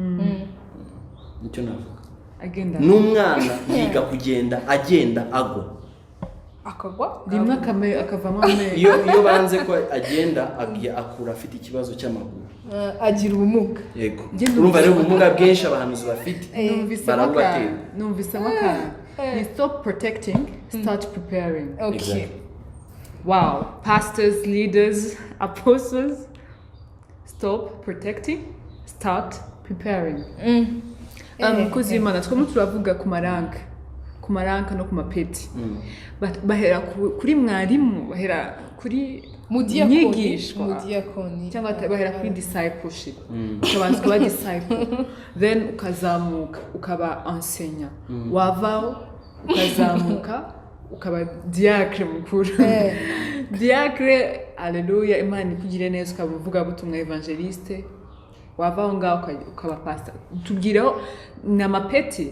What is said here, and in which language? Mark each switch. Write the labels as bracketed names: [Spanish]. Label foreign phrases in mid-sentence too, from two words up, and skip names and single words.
[Kinyarwanda] Nicyo navuga, agenda n'umwana yiga kugenda agenda ago, akagwa rimwe akavamo amezi. iyo banze ko agenda akura afite ikibazo cy'amaguru, agira ubumuga. Yego, urumva rero ubumuga bwinshi abahanuzi bafite. Numvise amakara ni [English] stop protecting, start preparing. Okay. Exactly. Wow. Pastors, leaders, apostles, stop protecting, start preparing. [Kinyarwanda] Mukozi w'Imana twamo turavuga ku maranka no ku mapeti. Bahera kuri mwarimu, bahera kuri mudiyakoni cyangwa bahera kuri discipleship. Ukabanza kuba disciple, then ukazamuka ukaba enseignant, wavaho ukazamuka ukaba diacre mukuru. Diacre, haleluya, Imana ikugire neza, ukaba uvuga butumwa evangeliste, wavaho ngaho ukaba pastor. Tubwireho n'amapeti.